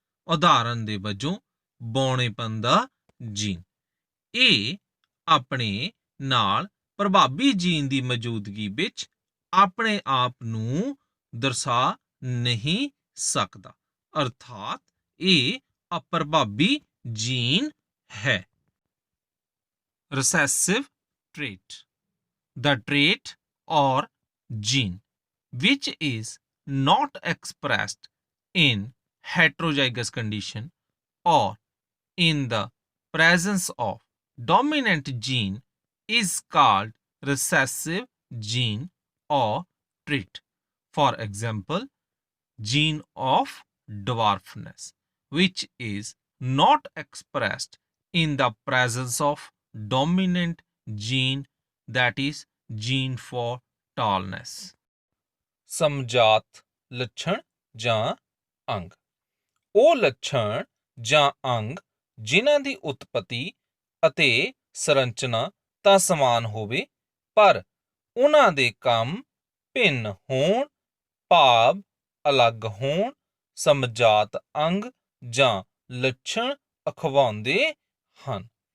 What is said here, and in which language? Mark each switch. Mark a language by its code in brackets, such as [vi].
[pa] ਉਦਾਹਰਨ ਦੇ ਵਜੋਂ ਬੌਣੇਪਨ ਦਾ ਜੀਨ, ਇਹ ਆਪਣੇ ਨਾਲ ਪ੍ਰਭਾਵੀ ਜੀਨ ਦੀ ਮੌਜੂਦਗੀ ਵਿੱਚ ਆਪਣੇ ਆਪ ਨੂੰ ਦਰਸਾ ਨਹੀਂ ਸਕਦਾ, ਅਰਥਾਤ ਇਹ ਅਪ੍ਰਭਾਵੀ ਜੀਨ ਹੈ। [en] Recessive trait, the trait or gene which is not expressed in heterozygous condition or in the presence of dominant gene is called recessive gene or trait. For example, gene of dwarfness which is not expressed in the presence of dominant gene, that is gene for tallness. [pa] ਸਮਜਾਤ ਲੱਛਣ ਜਾਂ ਅੰਗ, ਉਹ ਲੱਛਣ ਜਾਂ ਅੰਗ ਜਿਨ੍ਹਾਂ ਦੀ ਉਤਪਤੀ ਅਤੇ ਸੰਰਚਨਾ ਤਾਂ ਸਮਾਨ ਹੋਵੇ ਪਰ ਉਹਨਾਂ ਦੇ ਕੰਮ ਭਿੰਨ ਹੋਣ, ਭਾਵ ਅਲੱਗ ਹੋਣ, ਸਮਜਾਤ ਅੰਗ ਜਾਂ ਲੱਛਣ ਅਖਵਾਉਂਦੇ ਹਨ।